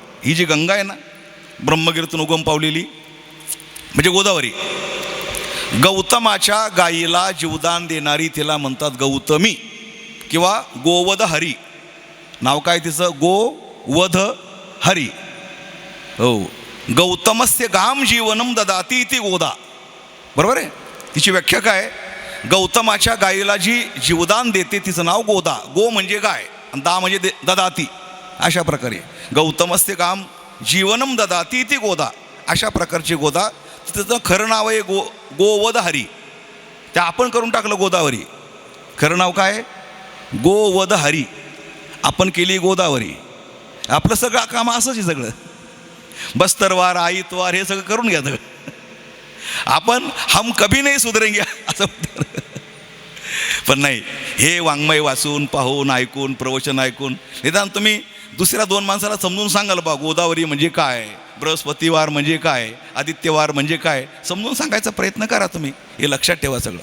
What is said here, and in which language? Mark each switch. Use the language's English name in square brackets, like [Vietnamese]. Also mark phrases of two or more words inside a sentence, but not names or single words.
[Marathi] ही जी गंगा आहे ना, ब्रह्मगिरीतून उगम पावलेली म्हणजे गोदावरी. गौतमाच्या गायीला जीवदान देणारी तिला म्हणतात गौतमी किंवा गोवध हरी. नाव काय तिचं? गोवध हरी. हो, [Sanskrit] गौतमस्य गाम जीवनम ददाती [Marathi] ती गोदा. बरोबर आहे. तिची व्याख्या काय? गौतमाच्या गायीला जी जीवदान देते तिचं नाव गोदा. गो म्हणजे गाय आणि दा म्हणजे ददाती. अशा प्रकारे [Sanskrit] गौतमस्य गाम जीवनम ददाती [Marathi] ती गोदा, अशा प्रकारची गोदा. तिचं खरं नाव आहे गोवध हरी. त्या आपण करून टाकलं गोदावरी. खरं नाव काय? गोवध हरी. आपण केली गोदावरी. आपलं सगळं काम असंच आहे सगळं. बस्तरवार, आईतवार हे सगळं करून घ्या सगळं. आपण [Hindi] हम कभी नाही सुधरेंगे [Marathi] असं. पण नाही, हे वाङ्मय वाचून, पाहून, ऐकून, प्रवचन ऐकून निदान तुम्ही दुसऱ्या 2 माणसाला समजून सांगाल बा गोदावरी म्हणजे काय, बृहस्पतिवार म्हणजे काय, आदित्यवार म्हणजे काय, समजून सांगायचा प्रयत्न करा तुम्ही. हे लक्षात ठेवा सगळं.